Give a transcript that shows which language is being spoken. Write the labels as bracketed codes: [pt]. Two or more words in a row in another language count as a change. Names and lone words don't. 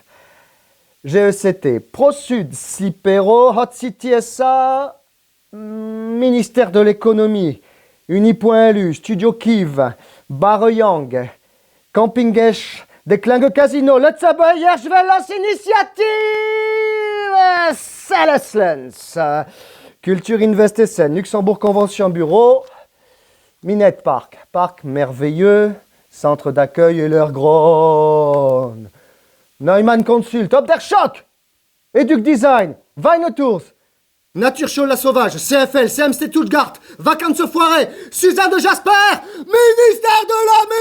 [fr] GECT, ProSud, Slipero, Hot City SA, ministère de l'économie, Uni.lu, Studio Kiv, Barre-Yang, Camping Esch, Deklinge Casino, Letzaboyer, Schwellers Initiative, Saleslands, Culture Invest Essen, Luxembourg Convention Bureau, Minette Park, Parc merveilleux, centre d'accueil et leur Gronne. Neumann Consult, Top der Choc, Educ Design, Weine Tours, Nature Show La Sauvage, CFL, CMC Stuttgart, Vacances Foirées, Suzanne de Jasper, ministère de la